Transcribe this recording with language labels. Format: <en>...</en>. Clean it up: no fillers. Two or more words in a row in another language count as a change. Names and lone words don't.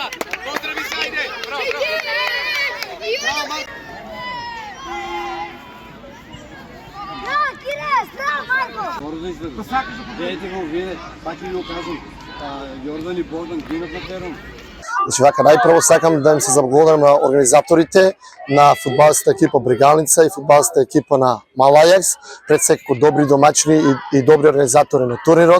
<mk>Поздрави се, ајде! Браво, Браво, Kires! Браво, Marko! Дайте го виде, пак ви го кажам, Јордан и Богдан гинат на терен. Значи вака, најпрво сакам да им се заблагодарам на организаторите, на фудбалската екипа Брегалница и фудбалската екипа на Мал Ајакс, пред секако добри домачини и добри организатори на турнирот.</mk>